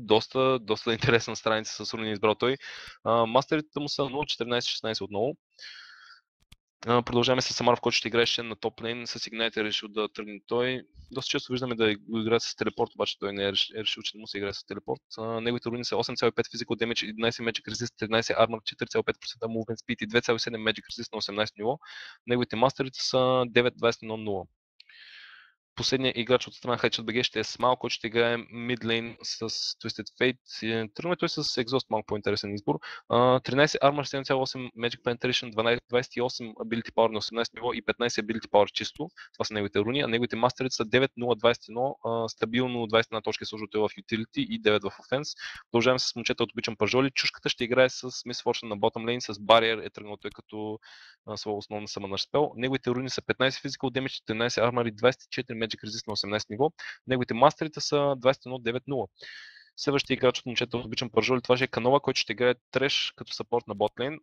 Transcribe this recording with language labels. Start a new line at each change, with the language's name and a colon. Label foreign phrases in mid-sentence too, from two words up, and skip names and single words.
Bulgarian: Доста интересна страница с руни избрал той. Мастерите му са 0, 14, 16 отново. Продължаваме с Самар, в който ще играеше на топ лейн. С Ignite е решил да тръгне той. Доста често виждаме да го играе с телепорт, обаче той не е решил, че да му се играе с телепорт. Неговите руни са 8,5
English: Physical Damage,
Bulgarian: 11
English: Magic Resist,
Bulgarian: 13 Armor, 4,5%
English: Movement Speed
Bulgarian: и 2,7
English: Magic Resist
Bulgarian: на 18 ниво. Неговите мастерите са 9-21-0. Последният играч от страна Headshot BG ще е Smile, който ще играе
English: mid lane
Bulgarian: с Twisted Fate. Тръгваме той с Exhaust, малко по-интересен избор. 13 Armor, 7,8
English: Magic Penetration,
Bulgarian: 28
English: Ability Power
Bulgarian: на 18 ниво и 15
English: Ability Power
Bulgarian: чисто. Това са неговите руни, а неговите мастерите са 9-0-21, стабилно 21 точки служа той в Utility и 9 в Offense. Продължаваме с момчета от обичам пържоли. Чушката ще играе с Miss Fortune на
English: bottom lane,
Bulgarian: с Barrier е тръгнал той като своя основна
English: Summoner Spell.
Bulgarian: Неговите руни са 15
English: Physical Damage,
Bulgarian: 13 Armor и 24
English: Magic Resist
Bulgarian: на 18 ниво. Неговите мастерите са 21-9-0. Следващия играч от момчета от обичам пържоли, това ще е Канова, който ще играе Треш като сапорт на ботлейн.